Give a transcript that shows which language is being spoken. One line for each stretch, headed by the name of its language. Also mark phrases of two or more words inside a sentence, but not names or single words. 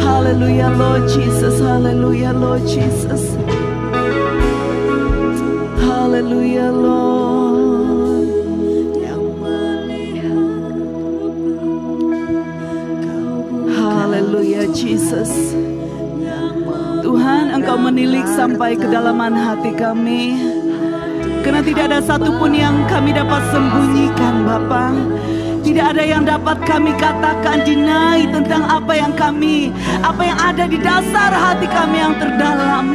English: Hallelujah, Lord Jesus. Hallelujah, Lord Jesus. Hallelujah, Lord. Hallelujah, Jesus.
Indonesian: Tuhan, Engkau menilik sampai kedalaman hati kami, karena tidak ada satupun yang kami dapat sembunyikan, Bapa. Tidak ada yang dapat kami katakan deny tentang apa yang ada di dasar hati kami yang terdalam.